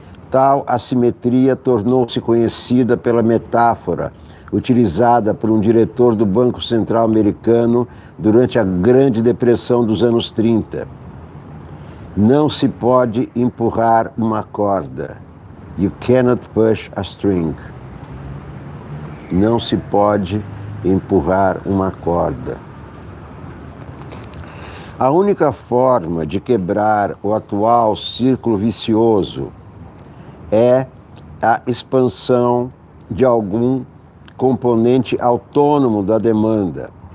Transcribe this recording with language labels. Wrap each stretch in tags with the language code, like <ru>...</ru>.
<pt>Tal assimetria tornou-se conhecida pela metáfora utilizada por um diretor do Banco Central americano durante a Grande Depressão dos anos 30. Não se pode empurrar uma corda.</pt> <en>You cannot push a string.</en> <pt>Não se pode empurrar uma corda. A única forma de quebrar o atual círculo vicioso é a expansão de algum componente autônomo da demanda.</pt>